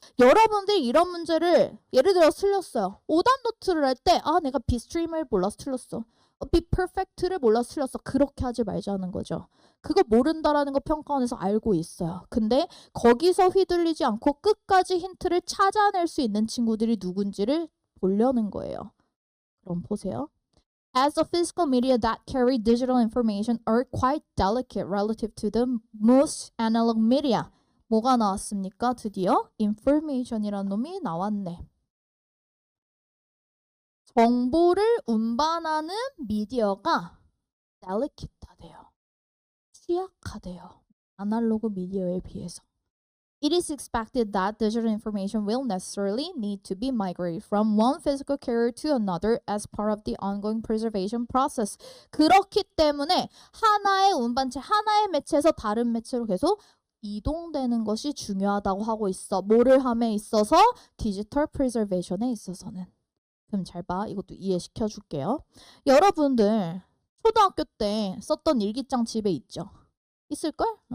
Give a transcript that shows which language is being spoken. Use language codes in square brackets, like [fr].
[ko] 여러분들이 이런 문제를 예를 들어 틀렸어요. 오답 노트를 할 때 내가 bitstream을 몰라서 틀렸어. be perfect를 몰라서 틀렸어. 그렇게 하지 말자는 거죠. 그거 모른다라는 거 평가원에서 알고 있어요. 근데 거기서 휘둘리지 않고 끝까지 힌트를 찾아낼 수 있는 친구들이 누군지를 보려는 거예요. 그럼 보세요. [en] As the physical media that carry digital information are quite delicate relative to the most analog media. [ko] 뭐가 나왔습니까? 드디어 information이라는 놈이 나왔네. 정보를 운반하는 미디어가 delicate하대요. 취약하대요. 아날로그 미디어에 비해서. [en] It is expected that digital information will necessarily need to be migrated from one physical carrier to another as part of the ongoing preservation process. [ko] 그렇기 때문에 하나의 운반체, 하나의 매체에서 다른 매체로 계속 이동되는 것이 중요하다고 하고 있어. 뭐를 함에 있어서? 디지털 프리저베이션에 있어서는. 그럼 잘 봐. 이것도 이해시켜 줄게요. 여러분들 초등학교 때 썼던 일기장 집에 있죠? 있을걸?